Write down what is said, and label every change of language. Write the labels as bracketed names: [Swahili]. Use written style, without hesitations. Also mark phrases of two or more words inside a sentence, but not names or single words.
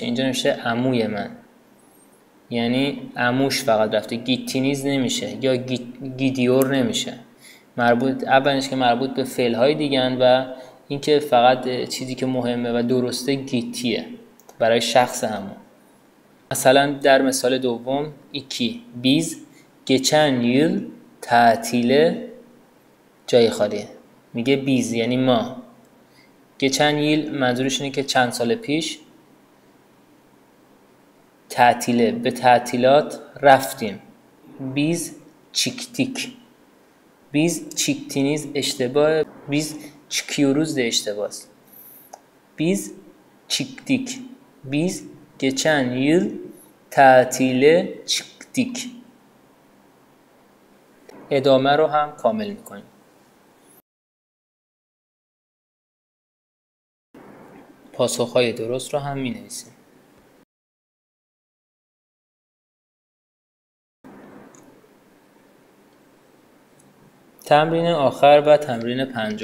[Persian] اینجا نمیشه عموی من، یعنی عموش فقط رفته. گیتینیز نمیشه یا گیدیور نمیشه. اولش که مربوط به فعل های دیگن و اینکه فقط چیزی که مهمه و درسته گیتیه برای شخص همون. مثلا در مثال دوم 2. [Turkish] biz geçen yıl tatile [Persian] جای خالی. میگه biz یعنی ما. [Turkish] geçen yıl [Persian] منظورش اینه که چند سال پیش تعطیله، به تعطیلات رفتیم. [Turkish] biz çıktık. biz çıktınız اشتباه. biz çıkıyoruz de اشتباهست. biz çıktık. biz geçen yıl tatile çıktık. [Persian] ادامه رو هم کامل میکنیم. پاسخهای درست رو هم مینویسیم. تمرین آخر و تمرین 5.